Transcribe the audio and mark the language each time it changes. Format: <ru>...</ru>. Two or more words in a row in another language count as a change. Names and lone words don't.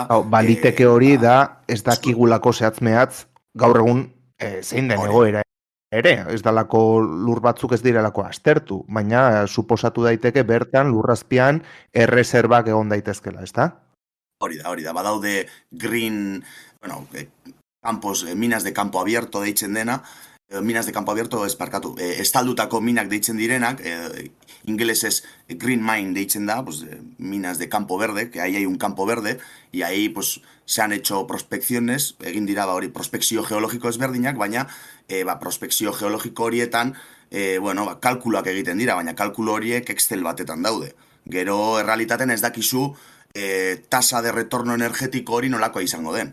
<eu>Baliteke hori da ez dakigulako zehatz-mehatz gaur egun zein den egoera ere. Ez dalako lur batzuk ez direlako aztertu, baina suposatu daiteke bertan lurrazpian erreserbak egon daitezkela, ezta? Hori da. Badaude green,</eu> <es>minas de campo abierto</es> <eu>deitzen dena,</eu> <es>minas de campo abierto,</es> <eu>estaldutako minak deitzen direnak, ingelesez</eu> <en>green mine</en> <eu>deitzen da,</eu> <es>pues, minas de campo verde, que ahí hay un campo verde, y ahí pues, se han hecho prospecciones,</es> <eu>egin dira hori prospekzio geologiko ezberdinak, baina prospekzio geologiko horietan, kalkuloak egiten dira, baina kalkulo horiek Excel batetan daude. Gero errealitaten ez dakizu</eu> <es>tasa de retorno</es> <eu>energetiko hori nolakoa izango den.</eu>